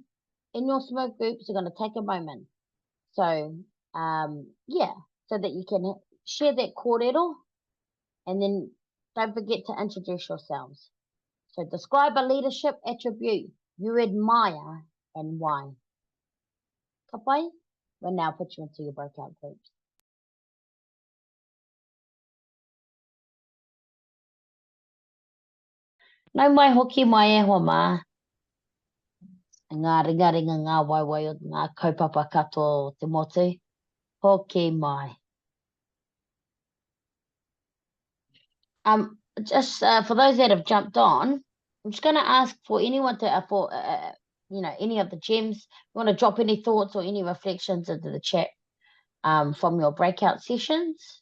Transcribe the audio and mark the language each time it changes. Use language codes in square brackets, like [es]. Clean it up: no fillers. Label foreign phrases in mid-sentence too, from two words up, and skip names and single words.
[en] In your small groups, you're going to take a moment. So, so that you can share that kōrero, and then don't forget to introduce yourselves. So describe a leadership attribute you admire and why. [mi] Ka pai? [en] We'll now put you into your breakout groups. [mi] Nau mai hoki mai e hoa mā. Ngā ringaringa ngā waiwai o ngā kaupapa katoa o te motu. Hoki mai. [en] Just for those that have jumped on, I'm just going to ask for anyone to, you know, any of the gems. You want to drop any thoughts or any reflections into the chat from your breakout sessions.